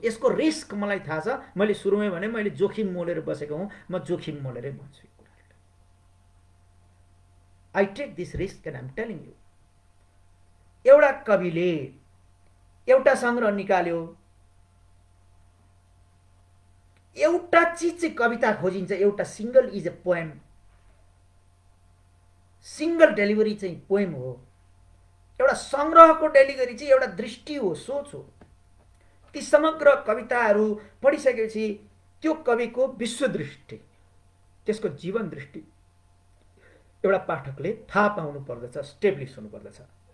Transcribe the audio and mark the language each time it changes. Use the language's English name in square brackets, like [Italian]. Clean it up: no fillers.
[Nepali] यसको रिस्क मलाई थाहा छ। मैले सुरुमै भने मैले जोखिम मोलेर बसेको हुँ, म जोखिम मोलेरै भन्छु। [English] I take this risk and I am telling you. [Nepali] एउटा कविले एउटा सङ्ग्रह निकाल्यो, एउटा चिज चाहिँ कविता खोजिन्छ, एउटा single is a poem, single delivery चाहिँ पोएम हो। एउटा सङ्ग्रहको डेलिभरी चाहिँ एउटा दृष्टि हो, सोच हो। ती समग्र कविताहरू पढिसकेपछि त्यो कविको विश्वदृष्टि, त्यसको जीवन दृष्टि एउटा पाठकले थाहा पाउनु पर्दछ, स्टेब्लिस हुनुपर्दछ।